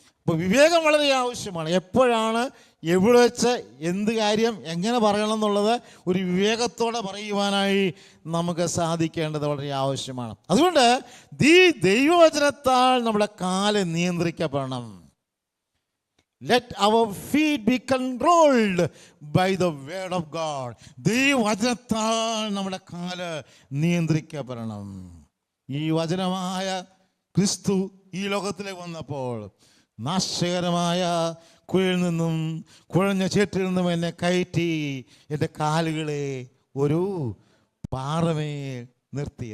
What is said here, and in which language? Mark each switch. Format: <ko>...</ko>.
<ml>അപ്പോൾ വിവേകം വളരെ ആവശ്യമാണ്. എപ്പോഴാണ്, എവിടെ വെച്ച്, എന്ത് കാര്യം എങ്ങനെ പറയണം എന്നുള്ളത് ഒരു വിവേകത്തോടെ പറയുവാനായി നമുക്ക് സാധിക്കേണ്ടത് വളരെ ആവശ്യമാണ്. അതുകൊണ്ട് ദൈവവചനത്താൽ നമ്മുടെ കാല് നിയന്ത്രിക്കപ്പെടണം.</ml> <en>Let our feet be controlled by the word of God.</en> <ml>ദൈവവചനത്താൽ നമ്മുടെ കാല് നിയന്ത്രിക്കപ്പെടണം. ഈ വചനമായ ക്രിസ്തു ഈ ലോകത്തിലേക്ക് വന്നപ്പോൾ നാശകരമായ കുഴിയിൽ നിന്നും കുഴഞ്ഞ ചേറ്റിൽ നിന്നും എന്നെ കയറ്റി എൻ്റെ കാലുകളെ ഒരു പാറമേൽ നിർത്തി.</ml>